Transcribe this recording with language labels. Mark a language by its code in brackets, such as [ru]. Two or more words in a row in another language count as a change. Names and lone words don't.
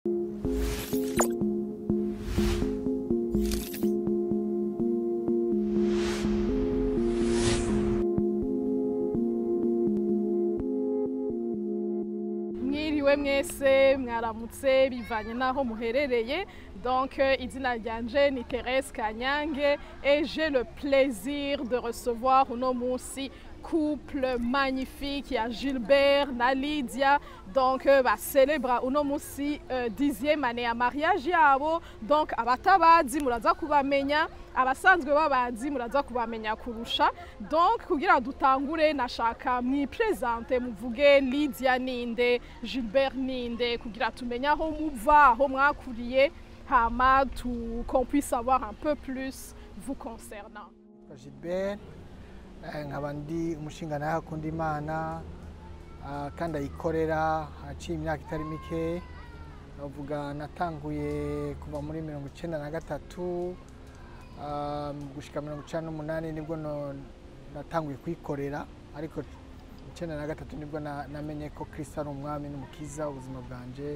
[rn] Mwiriwe mwese mwaramutse bivanye naho muherereye. Donc izina ryanje ni Thérèse Kanyange [fr] et j'ai le plaisir de recevoir [rn] uno munsi [fr] couple magnifique [rn] ya Gilbert na Lydia. Donc célèbre uno munsi 10e année ya mariage yabo. Donc abatabazi muraza kubamenya, abasanzwe babazi muraza kubamenya kurusha. Donc kugira dutangure nashaka mwipresente muvuge Lydia ninde, Gilbert ninde, kugira tumenya aho muva, aho mwakuriye, hama [fr] qu'on puisse savoir un peu plus vous concernant. [rn] Gilbert nkaba ndi umushinga akunda Imana kandi ayikorera haciye imyaka itari mike. Navuga natanguye kuva muri 1993 gushika 1998 nibwo natanguye kwikorera, ariko 1993 nibwo namenye ko Kristo ari umwami n'umukiza ubuzima bwanje.